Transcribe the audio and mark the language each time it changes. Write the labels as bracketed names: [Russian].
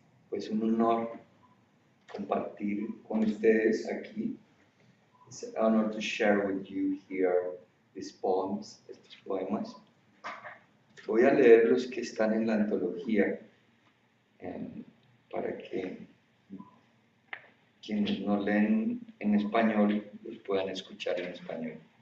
[Spanish] Pues un honor compartir con ustedes aquí. [English] It's an honor to share with you here these poems, [Spanish] estos poemas. Voy a leer los que están en la antología para que quienes no leen en español los puedan escuchar en español.